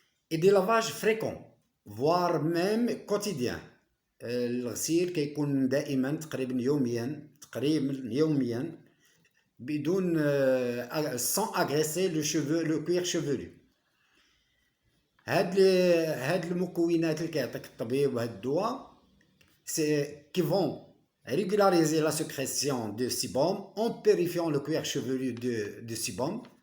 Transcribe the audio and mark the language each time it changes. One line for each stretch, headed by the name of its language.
French: et des lavages fréquents voire même quotidiens.
Arabic: الغسيل كيكون دائما تقريبا يوميا بدون
French: sans agresser le cuir chevelu.
Arabic: هاد المكونات اللي كيعطيك الطبيب وهاد الدواء
French: qui vont régulariser la sécrétion de sébum en purifiant le cuir chevelu de sébum.